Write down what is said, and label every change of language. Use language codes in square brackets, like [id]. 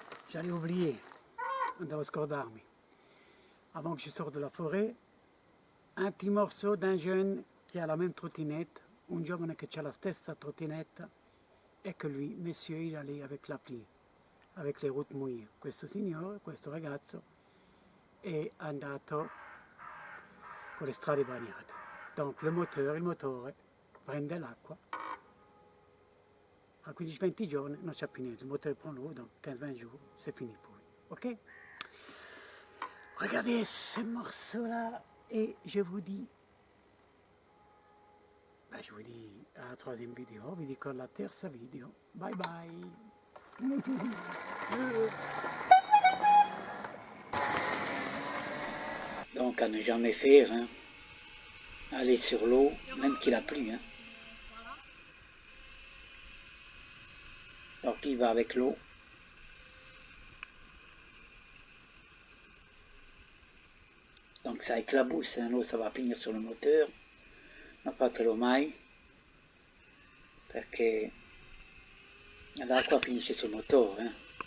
[fr] J'allais oublier, [it] devo scordarmi, [fr] avant que je sorte de la forêt, un petit morceau d'un jeune qui a la même trottinette, [it] un giovane che ha la stessa trottinetta e che lui, [fr] monsieur, il allait avec l'appli, avec les routes mouillées. [it] Questo signore, questo ragazzo, è andato con le strade bagnate. Donc [fr] il motore prende l'acqua, fra 15-20 giorni non c'è più niente, il motore prend l'eau, donc 15-20 jours, c'est fini pour lui. Ok? Regardez ce morceau-là et je vous dis à la troisième vidéo, [it] vi dico alla terza video. [en] Bye bye! [fr] Donc à ne jamais faire, hein. Aller sur l'eau, même qu'il a plu. Hein. Donc il va avec l'eau. Donc ça éclabousse, hein. L'eau ça va finir sur le moteur. [it] Non fatelo mai, perché l'acqua finisce sul motore.